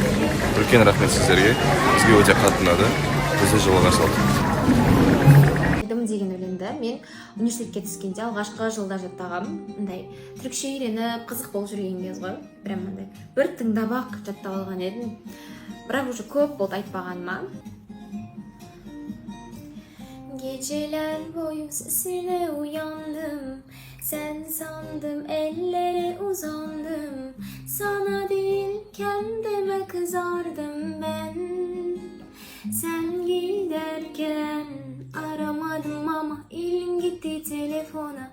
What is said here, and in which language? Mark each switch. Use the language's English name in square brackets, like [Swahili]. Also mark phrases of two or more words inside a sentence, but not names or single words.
[Kazakh] Үлкен рахмет сіздерге. Бізге өте қатты ұнады. Бізді жылы қарсы алдық. Деген өлеңді мен университетке түскенде алғашқы жылда жаттағам. Мындай түркше үйреніп қызық болып жүрген кез ғой. Прям мындай бір тыңдап ақ жаттап алған едім. Бірақ уже көп болды айтпағаныма. [Turkish] Geceler boyu sesine uyandım. Sen sandım ellere uzandım. Sana değil kendime kızardım ben. Sen giderken aramadım ama elim gitti telefona.